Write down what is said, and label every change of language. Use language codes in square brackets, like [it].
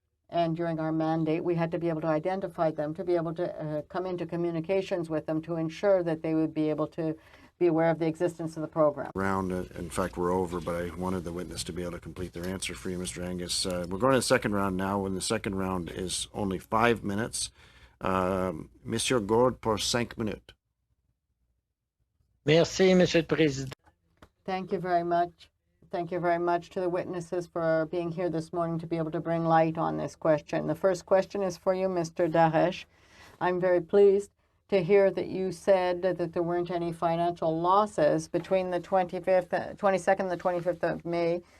[en] And during our mandate, we had to be able to identify them, to be able to come into communications with them to ensure that they would be able to be aware of the existence of the program. In fact, we're over, but I wanted the witness to be able to complete their answer for you, Mr. Angus. We're going to the second round now, and the second round is only 5 minutes. [fr] Monsieur Gord pour 5 minutes. Merci, Monsieur le Président. [en] Thank you very much. Thank you very much to the witnesses for being here this morning to be able to bring light on this question. The first question is for you, Mr. Daraiche. I'm very pleased to hear that you said that there weren't any financial losses between the 22nd and the 25th of May.